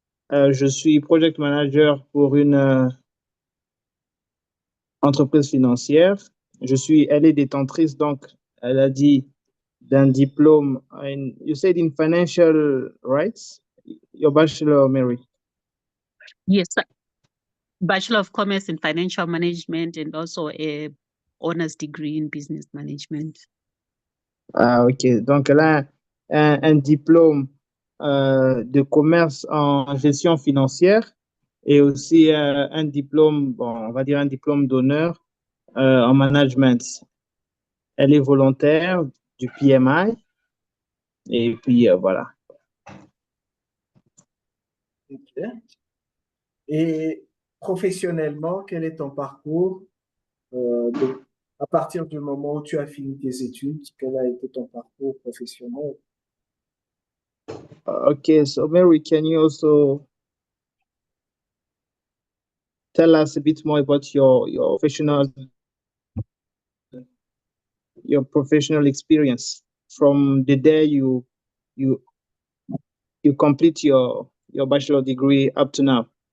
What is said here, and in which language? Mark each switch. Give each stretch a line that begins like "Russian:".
French: Je suis project manager pour une entreprise financière. Elle est détentrice, donc elle a dit d'un diplôme
English: you said in financial rights, your bachelor, Mary. Yes, Bachelor of Commerce in Financial Management and also a honors degree in business management.
French: Ah, ok. Donc, elle a un diplôme de commerce en gestion financière et aussi un diplôme, bon, on va dire un diplôme d'honneur en management. Elle est volontaire du PMI et puis voilà. Ok. Et professionnellement, quel est ton parcours à partir du moment où tu as fini tes études? Quel a été ton parcours professionnel?
English: Okay, so Mary, can you also tell us a bit more about your professional experience from the day you complete your bachelor degree up to now?